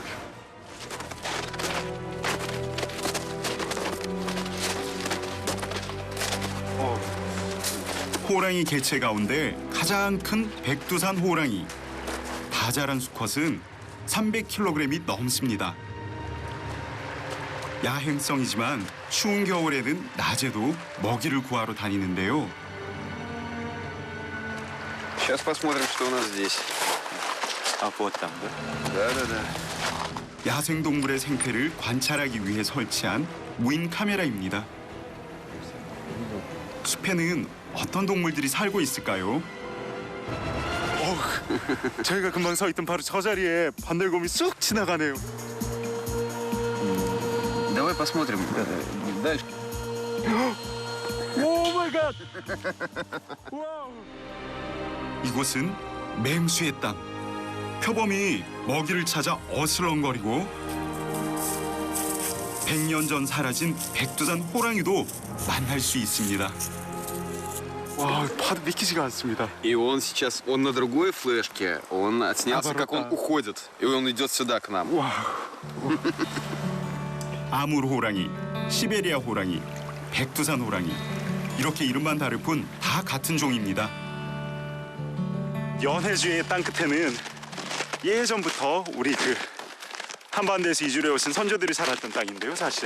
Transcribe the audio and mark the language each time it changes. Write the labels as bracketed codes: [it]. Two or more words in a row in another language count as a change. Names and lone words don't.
[ko] 호랑이 개체 가운데 가장 큰 백두산 호랑이. 다 자란 수컷은 300kg이 넘습니다. 야행성이지만 추운 겨울에는 낮에도 먹이를 구하러 다니는데요. [ru] Сейчас посмотрим, что у нас здесь. 아, вот там, да? Да-да-да. [ko] 야생동물의 생태를 관찰하기 위해 설치한 무인 카메라입니다. 숲에는 어떤 동물들이 살고 있을까요? 저희가 금방 서 있던 바로 저 자리에 반달곰이 쑥 지나가네요. Давай посмотрим дальше. [en] Oh my God! [ko] 이곳은 맹수의 땅. 표범이 먹이를 찾아 어슬렁거리고 100년 전 사라진 백두산 호랑이도 만날 수 있습니다. 와, 파도 믿기지가 않습니다. [ru] И он сейчас, он на другой флешке, он отснялся, как он уходит. И он идет сюда, к нам. [ko] 아무르 호랑이, 시베리아 호랑이, 백두산 호랑이 이렇게 이름만 다를 뿐 다 같은 종입니다. 연해주의 땅끝에는 예전부터 우리 한반도에서 이주해 오신 선조들이 살았던 땅인데요, 사실.